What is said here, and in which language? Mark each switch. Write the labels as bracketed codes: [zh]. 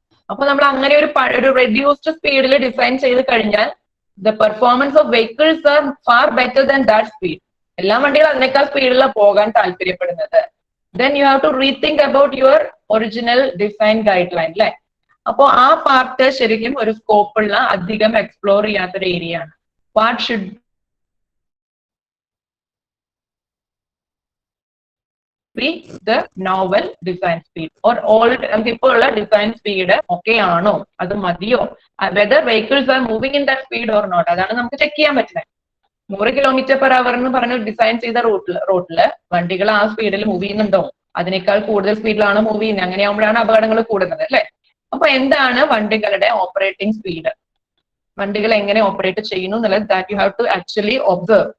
[ml] അപ്പൊ നമ്മൾ അങ്ങനെ ഒരു റെഡ്യൂസ്ഡ് സ്പീഡിൽ ഡിസൈൻ ചെയ്ത് കഴിഞ്ഞാൽ [en] The performance of vehicles are far better than that speed. [ml] എല്ലാ വണ്ടികളും അതിനേക്കാൾ സ്പീഡിലാണ് പോകാൻ താല്പര്യപ്പെടുന്നത്. [en] then you have to rethink about your original design guideline [ml] അല്ലെ. അപ്പോ ആ പാർട്ട് ശരിക്കും ഒരു സ്കോപ്പുള്ള, അധികം എക്സ്പ്ലോർ ചെയ്യാത്തൊരു ഏരിയ ആണ്. [en] What should be the novel design speed or old [ml] ഇപ്പോൾ ഉള്ള ഡിസൈൻ സ്പീഡ് ഓക്കെ ആണോ, അത് മതിയോ, [en] whether vehicles are moving in that speed or not, [ml] അതാണ് നമുക്ക് ചെക്ക് ചെയ്യാൻ പറ്റുന്നത്. 100 km/h എന്ന് പറഞ്ഞ് ഡിസൈൻ ചെയ്ത റോട്ടില് വണ്ടികൾ ആ സ്പീഡിൽ മൂവ് ചെയ്യുന്നുണ്ടോ, അതിനേക്കാൾ കൂടുതൽ സ്പീഡിലാണ് മൂവ് ചെയ്യുന്നത്, അങ്ങനെയാകുമ്പോഴാണ് അപകടങ്ങൾ കൂടുന്നത് അല്ലെ. അപ്പൊ എന്താണ് വണ്ടികളുടെ ഓപ്പറേറ്റിംഗ് സ്പീഡ്, വണ്ടികൾ എങ്ങനെ ഓപ്പറേറ്റ് ചെയ്യുന്നു എന്നുള്ളത് [en] That you have to actually observe.